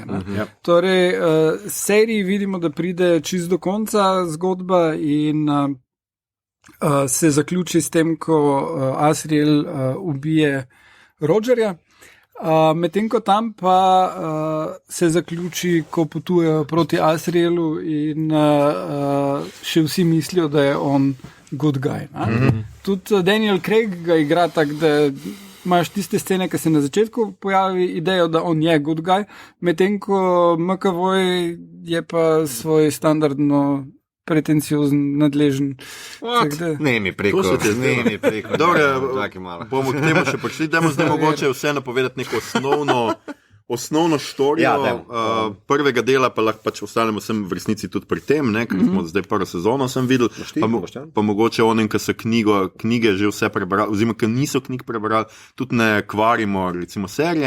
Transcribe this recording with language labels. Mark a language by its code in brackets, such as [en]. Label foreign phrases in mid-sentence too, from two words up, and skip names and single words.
[sl] Torej, seriji vidimo, da pride čist do konca zgodba in se zaključi s tem, ko Asriel ubije Rogerja, medtem ko tam pa se zaključi, ko potujejo proti Asrielu in še vsi mislijo, da je on [en] good guy. [sl] Tudi Daniel Craig ga igra tak, da imaš tiste scene, ki se na začetku pojavi idejo, da on je [en] good guy, [sl] medtem ko McAvoy je pa svoj standardno pretenciozen, nadležen. Ne mi preko. Dobro, bomo k temu še prišli. Dajmo zdaj mogoče vseeno povedati neko osnovno štorijo prvega dela, pa lahko pač ostanemo sem v resnici tudi pri tem, ker smo zdaj prvo sezono sem videl, pa mogoče onem, ki so knjige že vse prebrali, oziroma, ki niso knjig prebrali, tudi ne kvarimo, recimo, serije.